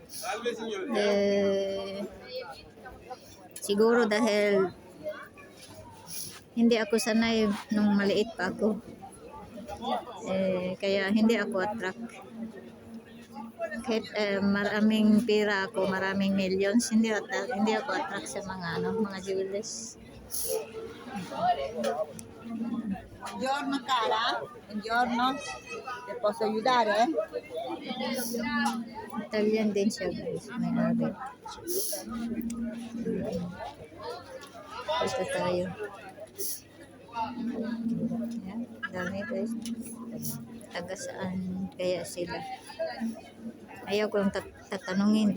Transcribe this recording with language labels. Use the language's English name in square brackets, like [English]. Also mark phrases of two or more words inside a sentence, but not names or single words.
[Filipino] Siguro dahil hindi ako sanay nung maliit pa ako. Kaya hindi ako attract. kahit maraming pera ako, maraming millions, hindi ako attract sa mga mga jewelers. [Italian] Buongiorno cara, buongiorno, ti posso aiutare? [Filipino] Italian din siya guys, may Arabic. Ito tayo. Yan, dami guys. Taga saan kaya sila? Ayaw kong tatanungin.